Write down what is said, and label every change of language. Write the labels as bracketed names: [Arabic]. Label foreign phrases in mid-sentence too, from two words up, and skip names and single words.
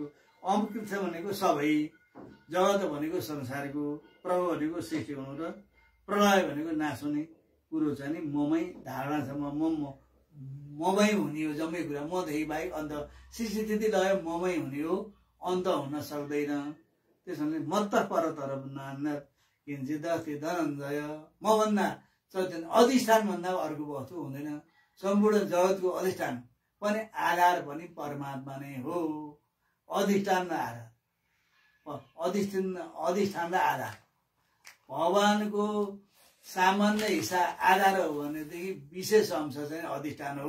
[Nepali] अमकृत भनेको सबै, जगत भनेको संसारको, प्रभाव भनेको सृष्टि हुनु र प्रलय भनेको नाश हुने कुरो चाहिँ नि ममै धारणा छ। ममै हुने हो जम्मै कुरा, मदेखि बाहेक अन्त सृष्टि स्थिति लय ममै हुने हो, अन्त हुन सक्दैन। [Sanskrit] त्यसैले मत्त परतर नान्यत् किञ्चित् अस्ति धनञ्जय। [Nepali] मभन्दा चैतन्य अधिष्ठान भन्दा अर्को वस्तु हुँदैन। सम्पूर्ण जगतको अधिष्ठान पनि आधार पनि परमात्मा नै हो। अधिष्ठान र आधार, अधिष्ठान र आधार। भगवानको सामान्य हिस्सा आधार हो भनेदेखि विशेष अंश चाहिँ अधिष्ठान हो।